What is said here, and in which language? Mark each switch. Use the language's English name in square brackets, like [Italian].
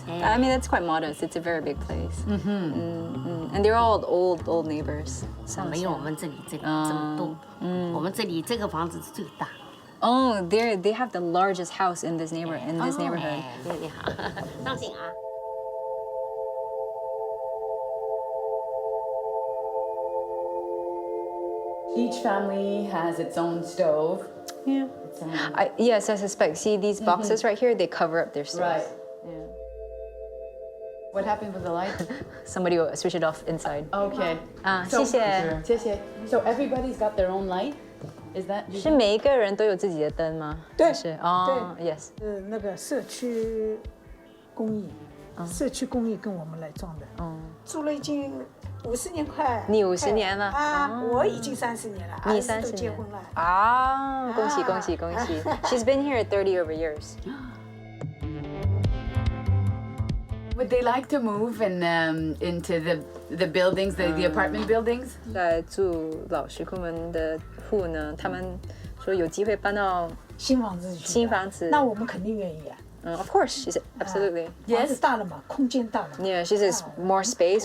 [English] Yeah. I mean, that's quite modest. It's a very big place. And they're all old neighbors. [Chinese] 没有我们这里这么多。我们这里这个房子是最大。 [English] Oh, they have the largest house in this neighborhood. [Chinese] 你好，当心啊。 [English] Each family has its own stove. Yeah. Yes, I suspect. See these boxes right here? They cover up their stoves. Right. Yeah. What happened with the light? Somebody will switch it off inside. Okay. So, [Chinese] 谢谢. [English] So everybody's got their own light? Is that? [Chinese] 是每一个人都有自己的灯吗？对，是哦 ， [English] yes。 [Chinese] 那个社区公益，社区公益跟我们来装的。住了已经50年快。你50年了啊？我已经30年了，你儿子都 30年结婚了。啊，恭喜恭喜恭喜 [English] ！She's been here 30 over years. Would they like to move into the buildings, the apartment buildings? [Chinese] 在住老石库门的户呢，他们说有机会搬到新房子去。新房子，那我们肯定愿意啊。 [English] Of course, she said absolutely. [Chinese] 房子大了嘛，空间大了。 [English] Yeah, she says more space.